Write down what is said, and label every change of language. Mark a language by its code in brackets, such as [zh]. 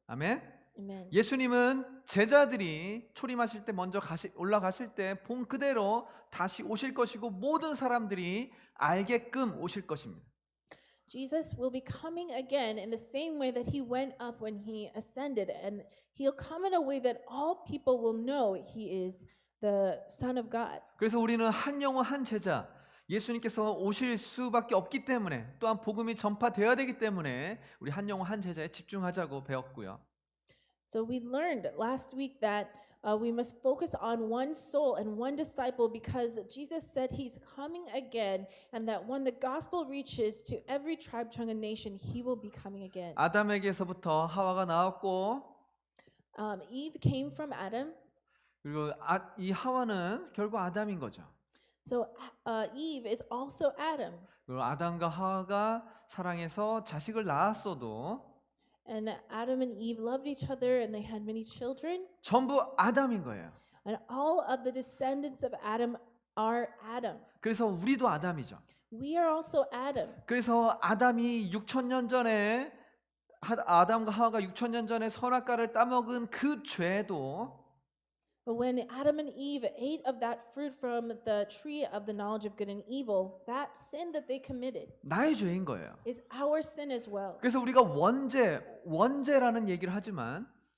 [ko] 아멘. [en] Amen. [ko] 예수님은 제자들이 초림하실 때 먼저 올라가실 때 본 그대로 다시 오실 것이고 모든 사람들이 알게끔 오실 것입니다. [en] Jesus will be coming again in the same way that he went up when he ascended, and he'll come in a way that all people will know he is the Son of God. [ko] 그래서 우리는 한 영혼 한 제자, 예수님께서 오실 수밖에 없기 때문에 또한 복음이 전파되어야 되기 때문에 우리 한 영혼 한 제자에 집중하자고 배웠고요. [en] So we learned last week that we must focus on one soul and one disciple because Jesus said he's coming again, and that when the gospel reaches to every tribe, tongue, and nation, he will be coming again. [ko] 아담에게서부터 하와가 나왔고 [en] Eve came from Adam. [ko] 그리고 이 하와는 결국 아담인 거죠. [en] So Eve is also Adam. [ko] 그리고 아담과 하와가 사랑해서 자식을 낳았어도 [en] And Adam and Eve loved each other and they had many children. [ko] 전부 아담인 거예요. [en] And all of the descendants of Adam are Adam. [ko] 그래서 우리도 아담이죠. [en] We are also Adam. [ko] 그래서 아담이 6,000년 전에 아담과 하와가 6,000년 전에 선악과를 따먹은 그 죄도 [en] But when Adam and Eve ate of that fruit from the tree of the knowledge of good and evil, that sin that they committed [ko] 나의 죄인 거예요. [en] is our sin as well. [ko] 그래서 우리가 원죄라는 얘기를 하지만